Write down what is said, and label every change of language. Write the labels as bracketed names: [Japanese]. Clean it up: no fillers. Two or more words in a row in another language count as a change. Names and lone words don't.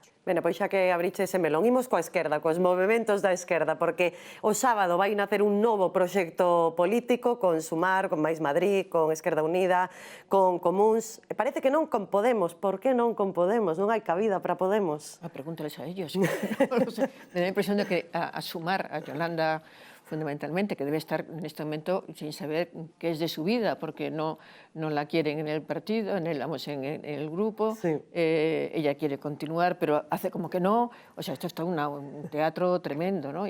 [Galician] Bene, pois xa que abriche ese melón, imos coa esquerda, cos movementos da esquerda, porque o sábado vai nacer un novo proxecto político con Sumar, con Máis Madrid, con Esquerda Unida, con Comuns. Parece que non con Podemos. Por que non con Podemos? Non hai cabida para Podemos. [Spanish] Pregúntales a ellos. Me da a impresión de que a Sumar, a Yolanda, fundamentalmente, que debe estar en este momento sin saber qué es de su vida, porque no la quieren en el partido, en el grupo. Sí. Ella quiere continuar, pero hace como que no. O sea, esto está un teatro tremendo, ¿no?